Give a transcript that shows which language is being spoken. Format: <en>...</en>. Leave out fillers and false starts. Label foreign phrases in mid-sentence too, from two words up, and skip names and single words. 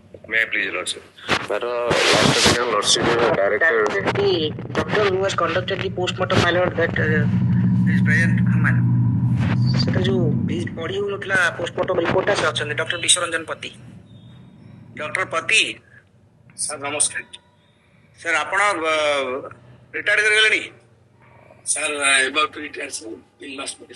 <en>May I please, Lordship? But last time, Lordship, director. The doctor who has conducted the postmortem, my lord, that is present, my lord.</en> <or>ସେଟା ଯୋଉ ପଢି ହଉନଥିଲା ପୋଷ୍ଟମର୍ଟମ ରିପୋର୍ଟଟା ସେ ଅଛନ୍ତି ଡକ୍ଟର ବିଶ୍ୱରଞ୍ଜନ ପତି ଡକ୍ଟର ପତି ସାର୍ ନମସ୍କାର। ସାର୍ ଆପଣ ରିଟାୟାର୍ଡ କରିଗଲେଣି? ସାର୍</or> <en>about retired</en> <or>ସାର୍ 3 ମାସ ପରେ</or>